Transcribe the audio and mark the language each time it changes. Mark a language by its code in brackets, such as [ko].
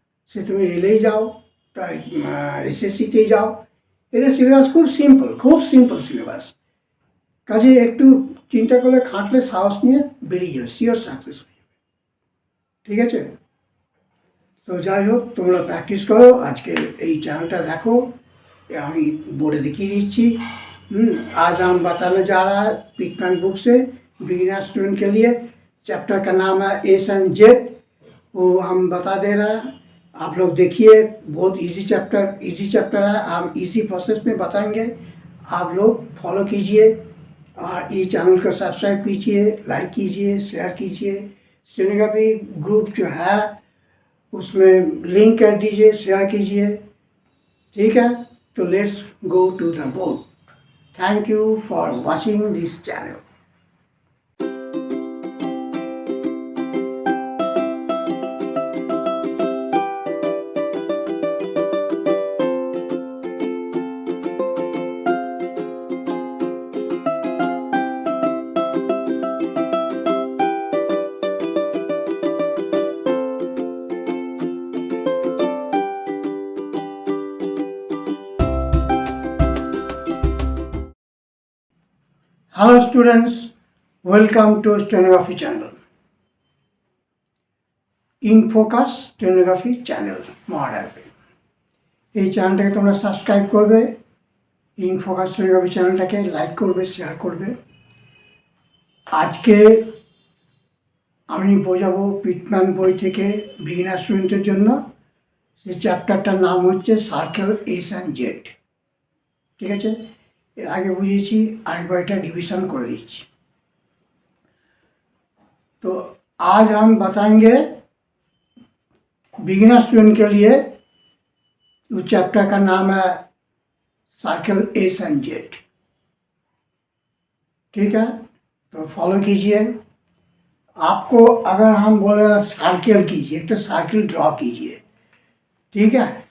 [bn] সে তুমি রেলেই যাও, তাই এসএসসিতেই যাও, এদের সিলেবাস খুব সিম্পল সিলেবাস। কাজে একটু চিন্তা করলে, খাটলে, সাহস নিয়ে বেরিয়ে যাবে, শিওর সাকসেস হয়ে যাবে। ঠিক আছে? তো যাই হোক, তোমরা প্র্যাকটিস করো। আজকে এই চ্যানেলটা দেখো, আমি बोर्ड दिखिए दिच्छी। [hi] आज हम बताने जा रहा है पिटमैन बुक से बिगिनर स्टूडेंट के लिए। चैप्टर का नाम है एस एंड जेड। वो हम बता दे रहा है, आप लोग देखिए। बहुत इजी चैप्टर है। हम इजी प्रोसेस में बताएंगे, आप लोग फॉलो कीजिए। और ये चैनल को सब्सक्राइब कीजिए, लाइक कीजिए, शेयर कीजिए। स्टेनोग्राफी ग्रुप जो है उसमें लिंक कर दीजिए, शेयर कीजिए। ठीक है? [en] So let's go to the board. Thank you for watching this channel. Hello students, welcome to Stenography channel. In Focus Stenography channel [bn] মনে রাখবে। এই চ্যানেলটাকে তোমরা সাবস্ক্রাইব করবে, ইন ফোকাস স্টেনোগ্রাফি চ্যানেলটাকে লাইক করবে, শেয়ার করবে। আজকে আমি বোঝাবো পিটম্যান বই থেকে বিগিনার স্টুডেন্টের জন্য। সেই চ্যাপ্টারটার নাম হচ্ছে সার্কেল এস অ্যান্ড জেড। ঠিক আছে? এর আগে বুঝিয়েছি, আরেকবার এটা रिवीजन করে দিচ্ছি। [hi] तो आज हम बताएंगे बिगिनर स्टूडेंट के लिए, उस चैप्टर का नाम है सर्कल एस एंड जेड। ठीक है? तो फॉलो कीजिए। आपको अगर हम बोले सर्कल कीजिए, तो सर्कल ड्रॉ कीजिए। ठीक है?